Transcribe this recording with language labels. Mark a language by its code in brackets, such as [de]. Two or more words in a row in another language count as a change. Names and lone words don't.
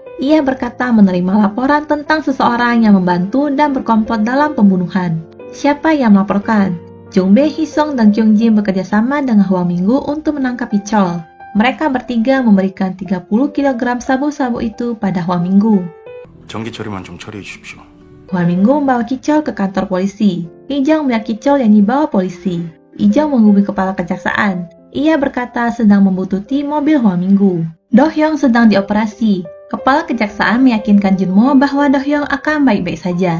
[id] Ia berkata menerima laporan tentang seseorang yang membantu dan berkomplot dalam pembunuhan. Siapa yang melaporkan? Jung Bae, Hisong, dan Kyung Jin bekerja sama dengan Huang Minggu untuk menangkap Kichol. Mereka bertiga memberikan 30 kg sabu-sabu itu pada Huang Minggu. [ko] 전기 처리만 좀 처리해 주십시오. [id] Huang Minggu membawa Kichol ke kantor polisi. Ijong melihat Kichol yang dibawa polisi. Ijong menghubungi kepala kejaksaan. Ia berkata sedang membuntuti mobil Huang Minggu. Do Hyung sedang dioperasi. Kepala kejaksaan meyakinkan Junmo bahwa Do Hyung akan baik-baik saja.